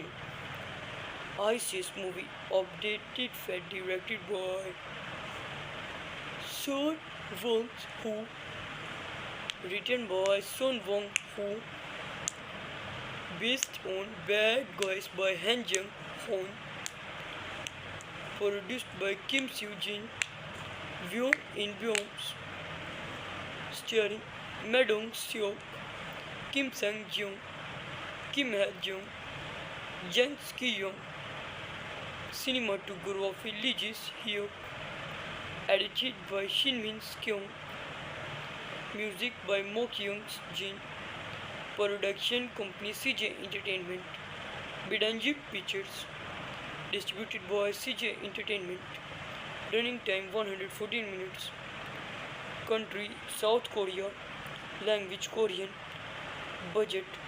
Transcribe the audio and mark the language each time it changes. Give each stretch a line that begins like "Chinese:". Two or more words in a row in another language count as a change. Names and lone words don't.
English: ISIS movie updated fed directed by Son Wong-ho, written by Son Wong-ho, based on Bad Guys by Han Jung-hoon, produced by Kim Soo-jin, Won In-byeom, starring Ma Dong-seok, Kim Sang-jeong, Kim Ha-jung, Jang Ki-young, cinematography Lee Ji-hyuk, edited by Shin-min Kyung, music by Mo Kyung-jin, production company CJ Entertainment, Bidanji Pictures, distributed by CJ Entertainment, running time 114 minutes, country South Korea, language Korean, budget